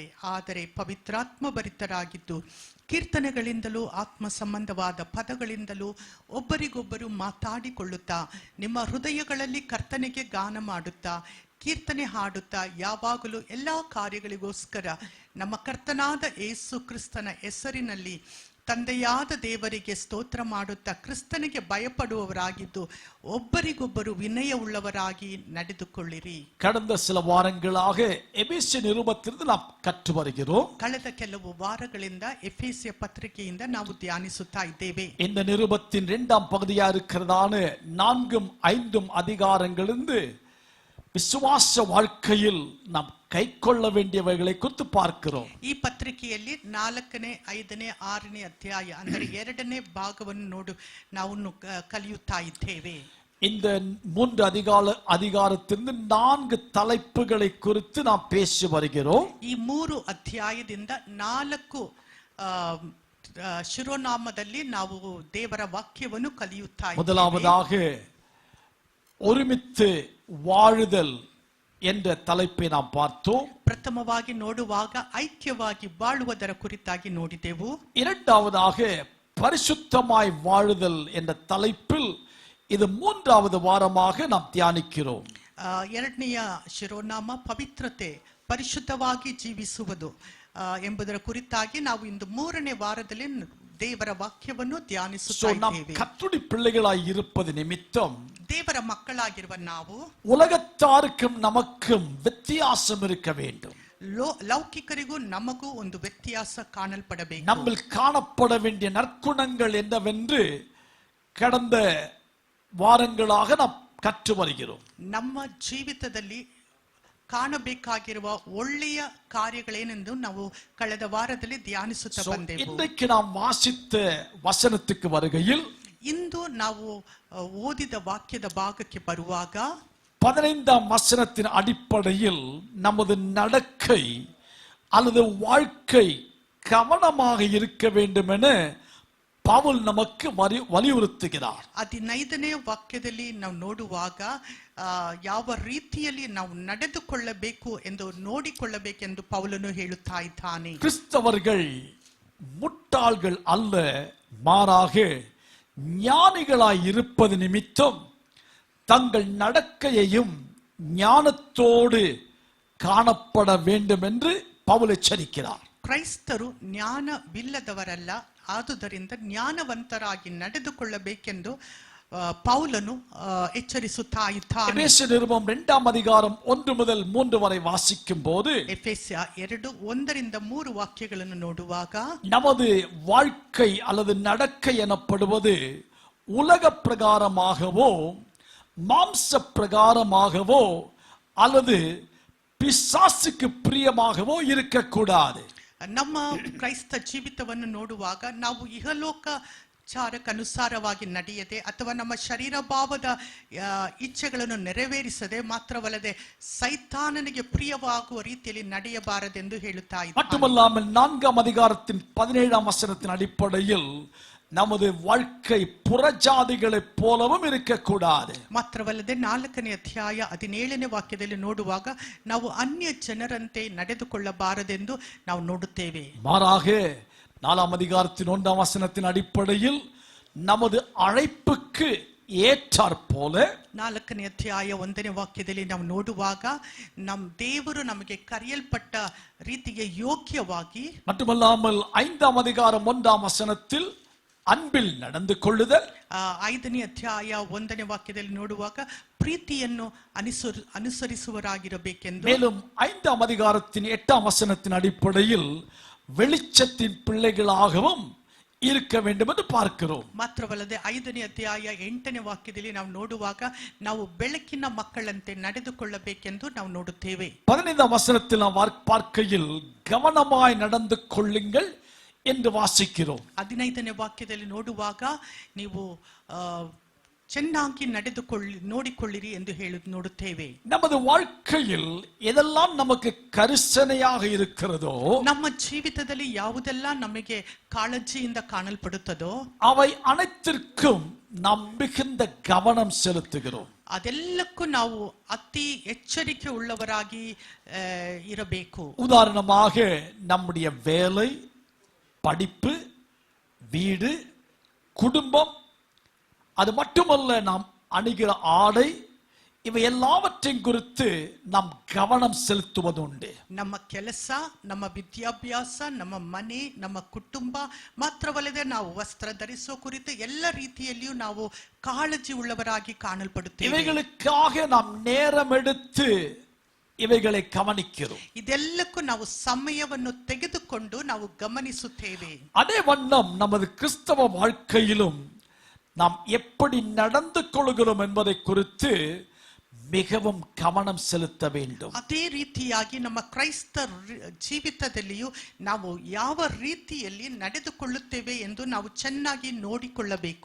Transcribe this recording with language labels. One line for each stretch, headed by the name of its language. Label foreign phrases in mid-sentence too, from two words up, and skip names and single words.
Kannada: ಆದರೆ ಪವಿತ್ರಾತ್ಮ ಭರಿತರಾಗಿದ್ದು ಕೀರ್ತನೆಗಳಿಂದಲೂ ಆತ್ಮ ಸಂಬಂಧವಾದ ಪದಗಳಿಂದಲೂ ಒಬ್ಬರಿಗೊಬ್ಬರು ಮಾತಾಡಿಕೊಳ್ಳುತ್ತಾ ನಿಮ್ಮ ಹೃದಯಗಳಲ್ಲಿ ಕರ್ತನೆಗೆ ಗಾನ ಮಾಡುತ್ತಾ ಕೀರ್ತನೆ ಹಾಡುತ್ತಾ ಯಾವಾಗಲೂ ಎಲ್ಲ ಕಾರ್ಯಗಳಿಗೋಸ್ಕರ ನಮ್ಮ ಕರ್ತನಾದ ಯೇಸು ಕ್ರಿಸ್ತನ ಹೆಸರಿನಲ್ಲಿ ತಂದೆಯಾದ ದೇವರಿಗೆ ಸ್ತೋತ್ರ ಮಾಡುತ್ತಾ ಕ್ರಿಸ್ತನಿಗೆ ಭಯಪಡುವವರಾಗಿದ್ದು ಒಬ್ಬರಿಗೊಬ್ಬರು வினயவுள்ளவராகி ನಡೆದುಕೊಳ್ಳಿರಿ.
Tamil: கடந்த சில வாரங்களாக எபேசிய நிருபத்திலிருந்து நாம் கற்று வருகிறோம்.
Kannada: ಕಳೆದ ಕೆಲವು ವಾರಗಳಿಂದ ಎಫೆಸಿಯ ಪತ್ರಿಕೆಯಿಂದ ನಾವು ಧ್ಯಾನಿಸುತ್ತಾ ಇದ್ದೇವೆ.
Tamil: இந்த நிருபத்தின் 2ஆம் பகுதியா இருக்கிறதான 4ம் 5ம் அதிகாரங்களிலிருந்து விசுவாச வாழ்க்கையில் நாம் கைக்கொள்ள வேண்டியவைகளை குறித்து பார்க்கிறோம்.
Kannada: ಈ ಪತ್ರಿಕೆಯಲ್ಲಿ 4ನೇ 5ನೇ 6ನೇ ಅಧ್ಯಾಯ ಅಂದರೆ 2ನೇ ಭಾಗವನ್ನು ನಾವು ಕಲಿಯುತ್ತಾ ಇದ್ದೇವೆ.
Tamil: இந்த 3 அதிகாரத்திலிருந்து 4 தலைப்புகளை குறித்து நாம் பேசி வருகிறோம்.
Kannada: ಈ 3 ಅಧ್ಯಾಯದಿಂದ 4 ಶಿರೋನಾಮದಲ್ಲಿ ನಾವು ದೇವರ ವಾಕ್ಯವನ್ನು ಕಲಿಯುತ್ತಾ ಇದ್ದೇವೆ.
Tamil: முதலாவதாக ஒருமித்து வாழுதல் என்ற தலைப்பை நாம் பார்த்தோம்.
Kannada: ಪ್ರಥಮವಾಗಿ ನೋಡುವಾಗ ಐಕ್ಯವಾಗಿ ಬಾಳುವುದರ ಕುರಿತಾಗಿ ನೋಡಿದೆವು.
Tamil: இரண்டாவதாக பரிசுத்தமாய் வாழுதல் என்ற தலைப்பில் இது 3வது வாரமாக நாம் தியானிக்கிறோம்.
Kannada: ಎರಡನೆಯ ಶಿರೋನಾಮ ಪವಿತ್ರತೆ, ಪರಿಶುದ್ಧವಾಗಿ ಜೀವಿಸುವುದು ಎಂಬುದರ ಕುರಿತಾಗಿ ನಾವು ಇಂದು 3ನೇ ವಾರದಲ್ಲಿ ದೇವರ ವಾಕ್ಯವನ್ನು ಧ್ಯಾನಿಸುತ್ತಾ ಇದ್ದೇವೆ.
Tamil: கர்த்தருடைய பிள்ளைகளாய் இருப்பது நிமித்தம்
Kannada: ದೇವರ ಮಕ್ಕಳಾಗಿರುವ ನಾವು
Tamil: உலகத்தாருக்கும் நமக்கும் வித்தியாசம் இருக்க வேண்டும்.
Kannada: ಲೌಕಿಕರಿಗೂ ನಮಗೂ ಒಂದು ವ್ಯತ್ಯಾಸ ಕಾಣಲ್ಪಡಬೇಕು.
Tamil: நம்மில் காணப்பட வேண்டிய நற்குணங்கள் என்னவென்று கடந்த வாரங்களாக நாம் கற்று வருகிறோம்.
Kannada: ನಮ್ಮ ಜೀವಿತದಲ್ಲಿ ಕಾಣಬೇಕಾಗಿರುವ ಒಳ್ಳೆಯ ಕಾರ್ಯಗಳೇನೆಂದು ನಾವು ಕಳೆದ ವಾರದಲ್ಲಿ ಧ್ಯಾನಿಸುತ್ತಾ ಬಂದೆವು.
Tamil: இன்றைக்கு நாம் வாசித்த வசனத்துக்கு வருகையில்
Kannada: ಇಂದು ನಾವು ಓದಿದ ವಾಕ್ಯದ ಭಾಗಕ್ಕೆ ಬರುವಾಗ
Tamil: 15ஆம் வசனத்தின் அடிப்படையில் நமது நடக்கை அல்லது வாழ்க்கை கவனமாக இருக்க வேண்டும் என பவுல் நமக்கு வலியுறுத்துகிறார்.
Kannada: 15ನೇ ವಾಕ್ಯದಲ್ಲಿ ನಾವು ನೋಡುವಾಗ ಯಾವ ರೀತಿಯಲ್ಲಿ ನಾವು ನಡೆದುಕೊಳ್ಳಬೇಕು ಎಂದು ನೋಡಿಕೊಳ್ಳಬೇಕೆಂದು ಪೌಲನು ಹೇಳುತ್ತಾ ಇದ್ದಾನೆ.
Tamil: கிறிஸ்தவர்கள் முட்டாள்கள் அல்ல, மாறாக ஞானிகளாய் இருப்பது நிமித்தம் தங்கள் நடக்கையையும் ஞானத்தோடு காணப்பட வேண்டும் என்று பவுல் எச்சரிக்கிறார்.
Kannada: ಕ್ರೈಸ್ತರು ಜ್ಞಾನವಿಲ್ಲದವರಲ್ಲ, ಆದುದರಿಂದ ಜ್ಞಾನವಂತರಾಗಿ ನಡೆದುಕೊಳ್ಳಬೇಕೆಂದು ಪೌಲನು ಎಚ್ಚರಿಸುತ್ತಾ ಇದ್ದಾನೆ.
Tamil: எபேசிய நிருபம் 2ஆம் அதிகாரம் 1 முதல் 3 வரை வாசிக்கும் போது
Kannada: ಎಫೆಸ್ಯ 2:1ರಿಂದ 3 ವಾಕ್ಯಗಳನ್ನು ನೋಡುವಾಗ
Tamil: நமது வாழ்க்கை அல்லது நடக்கை எனப்படுவது உலக பிரகாரமாகவோ மாம்ச பிரகாரமாகவோ அல்லது பிசாசுக்கு பிரியமாகவோ இருக்கக்கூடாது.
Kannada: ನಮ್ಮ ಕ್ರೈಸ್ತ ಜೀವಿತವನ್ನು ನೋಡುವಾಗ ನಾವು ಇಹಲೋಕಾಚಾರಕ್ಕನುಸಾರವಾಗಿ ನಡೆಯದೆ ಅಥವಾ ನಮ್ಮ ಶರೀರ ಭಾವದ ಇಚ್ಛೆಗಳನ್ನು ನೆರವೇರಿಸದೆ ಮಾತ್ರವಲ್ಲದೆ ಸೈತಾನನಿಗೆ ಪ್ರಿಯವಾಗುವ ರೀತಿಯಲ್ಲಿ ನಡೆಯಬಾರದೆಂದು ಹೇಳುತ್ತಾ ಇದ್ದಾರೆ.
Tamil: மட்டுமல்லாமல் 4ஆம் அதிகாரத்தின் 17ஆம் வசனத்தின் அடிப்படையில் நமது வாழ்க்கை புறஜாதிகளைப் போலவும் இருக்கக்கூடாது.
Kannada: ಮಾತ್ರವಲ್ಲದೆ 4ನೇ ಅಧ್ಯಾಯ 17ನೇ ವಾಕ್ಯದಲ್ಲಿ ನೋಡುವಾಗ ನಾವು ಅನ್ಯ ಜನರಂತೆ ನಡೆದುಕೊಳ್ಳಬಾರದೆಂದು ನಾವು ನೋಡುತ್ತೇವೆ.
Tamil: மாறாக 4ஆம் அதிகாரத்தின் 1ஆம் வசனத்தின் அடிப்படையில் நமது அழைப்புக்கு ஏற்றாற்போல
Kannada: 4ನೇ ಅಧ್ಯಾಯ 1ನೇ ವಾಕ್ಯದಲ್ಲಿ ನಾವು ನೋಡುವಾಗ ನಮ್ಮ ದೇವರು ನಮಗೆ ಕರೆಯಲ್ಪಟ್ಟ ರೀತಿಗೆ ಯೋಗ್ಯವಾಗಿ,
Tamil: மட்டுமல்லாமல் 5ஆம் அதிகாரம் 1ஆம் வசனத்தில் அன்பில் நடந்து கொள்ளுதல்,
Kannada: 5ನೇ ಅಧ್ಯಾಯ 1ನೇ ವಾಕ್ಯದಲ್ಲಿ ನೋಡುವಾಗ ಪ್ರೀತಿಯನ್ನು ಅನುಸರಿಸುವರಾಗಿರಬೇಕೆಂದು,
Tamil: மேலும் 5ஆம் அதிகாரத்தின் 8ஆம் வசனத்தின் அடிப்படையில் வெளிச்சத்தின் பிள்ளைகளாகவும் இருக்க வேண்டும் என்று பார்க்கிறோம்.
Kannada: ಮಾತ್ರವಲ್ಲದೆ 5ನೇ ಅಧ್ಯಾಯ 8ನೇ ವಾಕ್ಯದಲ್ಲಿ ನಾವು ನೋಡುವಾಗ ನಾವು ಬೆಳಕಿನ ಮಕ್ಕಳಂತೆ ನಡೆದುಕೊಳ್ಳಬೇಕೆಂದು ನಾವು ನೋಡುತ್ತೇವೆ.
Tamil: 15ஆம் வசனத்தில் நாம் பார்க்கையில் கவனமாய் நடந்து கொள்ளுங்கள் என்று வாசிக்கிறோம்.
Kannada: 15ನೇ ವಾಕ್ಯದಲ್ಲಿ ನೋಡುವಾಗ ನೀವು ಚೆನ್ನಾಗಿ ನೋಡಿಕೊಳ್ಳಿರಿ ಎಂದು ನೋಡುತ್ತೇವೆ.
Tamil: நமது வாழ்க்கையில் எதெல்லாம் நமக்கு கரிசனையாக இருக்கிறதோ,
Kannada: ನಮ್ಮ ಜೀವಿತದಲ್ಲಿ ಯಾವುದೆಲ್ಲ ನಮಗೆ ಕಾಳಜಿಯಿಂದ ಕಾಣಲ್ಪಡುತ್ತದೋ
Tamil: அவை அனைத்திற்கும் நாம் மிகுந்த கவனம் செலுத்துகிறோம்.
Kannada: ಅದೆಲ್ಲಕ್ಕೂ ನಾವು ಅತಿ ಎಚ್ಚರಿಕೆ ಉಳ್ಳವರಾಗಿ ಇರಬೇಕು.
Tamil: உதாரணமாக நம்முடைய வேலை, படிப்பு, வீடு, குடும்பம், அது மட்டுமல்ல நாம் அணிகிற ஆடை, இவை எல்லாவற்றையும் குறித்து நாம் கவனம் செலுத்துவது உண்டு.
Kannada: ನಮ್ಮ ಕೆಲಸ, ನಮ್ಮ ವಿದ್ಯಾಭ್ಯಾಸ, ನಮ್ಮ ಮನೆ, ನಮ್ಮ ಕುಟುಂಬ ಮಾತ್ರವಲ್ಲದೆ ನಾವು ವಸ್ತ್ರ ಧರಿಸುವ ಕುರಿತು ಎಲ್ಲ ರೀತಿಯಲ್ಲಿಯೂ ನಾವು ಕಾಳಜಿ ಉಳ್ಳವರಾಗಿ ಕಾಣಲ್ಪಡುತ್ತೇವೆ.
Tamil: இவைகளுக்காக நாம் நேரம் எடுத்து இவைகளை கவனிக்கிறோம்.
Kannada: ಇದೆಲ್ಲಕ್ಕೂ ನಾವು ಸಮಯವನ್ನು ತೆಗೆದುಕೊಂಡು ನಾವು ಗಮನಿಸುತ್ತೇವೆ.
Tamil: அதே வண்ணம் நமது கிறிஸ்தவ வாழ்க்கையிலும் நாம் எப்படி நடந்து கொள்கிறோம் என்பதை குறித்து மிகவும் கவனம் செலுத்த வேண்டும்.
Kannada: ಅದೇ ರೀತಿಯಾಗಿ ನಮ್ಮ ಕ್ರೈಸ್ತ ಜೀವಿತದಲ್ಲಿಯೂ ನಾವು ಯಾವ ರೀತಿಯಲ್ಲಿ ನಡೆದುಕೊಳ್ಳುತ್ತೇವೆ ಎಂದು ನಾವು ಚೆನ್ನಾಗಿ ನೋಡಿಕೊಳ್ಳಬೇಕು.